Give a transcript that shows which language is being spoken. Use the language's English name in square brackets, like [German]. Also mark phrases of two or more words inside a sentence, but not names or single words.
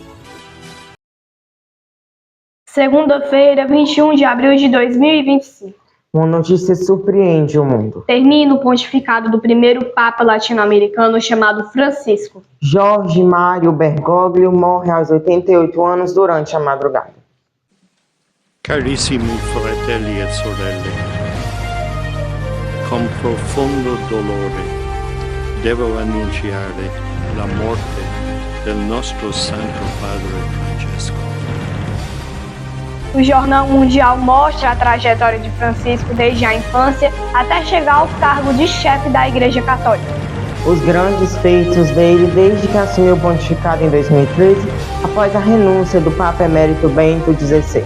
[Portuguese] Segunda-feira, 21 de abril de 2025. Uma notícia surpreende o mundo. Termina o pontificado do primeiro Papa latino-americano chamado Francisco. Jorge Mário Bergoglio morre aos 88 anos durante a madrugada. [Italian] Carissimi fratelli e sorelle, con profondo dolore devo annunciare la morte del nostro Santo Padre Francesco. [Portuguese] O Jornal Mundial mostra a trajetória de Francisco desde a infância até chegar ao cargo de chefe da Igreja Católica. Os grandes feitos dele desde que assumiu o pontificado em 2013, após a renúncia do Papa Emérito Bento XVI.